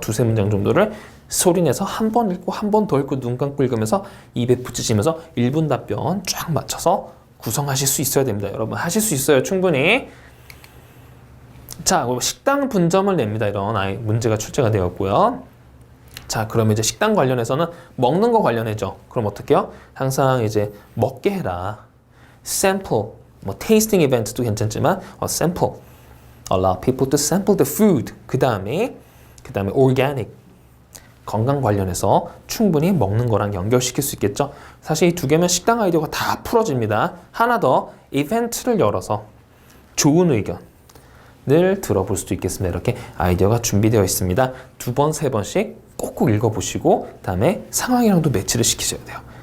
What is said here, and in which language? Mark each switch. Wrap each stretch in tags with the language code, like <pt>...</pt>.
<ko>두세 문장 정도를 소리내서 한 번 읽고 한 번 더 읽고 눈 감고 읽으면서 입에 붙이시면서 1분 답변 쫙 맞춰서 구성하실 수 있어야 됩니다. 여러분 하실 수 있어요. 충분히. 자, 식당 분점을 냅니다. 이런 문제가 출제가 되었고요. 자, 그러면 이제 식당 관련해서는 먹는 거 관련해죠. 그럼 어떻게 해요? 항상 이제 먹게 해라. sample, 뭐</ko> <en>tasting event</en> <ko>도 괜찮지만 sample.</ko> <en>Allow people to sample the food.</en> <ko>그 다음에 organic. 건강 관련해서 충분히 먹는 거랑 연결시킬 수 있겠죠. 사실 이 두 개면 식당 아이디어가 다 풀어집니다. 하나 더 이벤트를 열어서 좋은 의견을 들어볼 수도 있겠습니다. 이렇게 아이디어가 준비되어 있습니다. 두 번, 세 번씩 꼭꼭 읽어보시고 다음에 상황이랑도 매치를 시키셔야 돼요.</ko>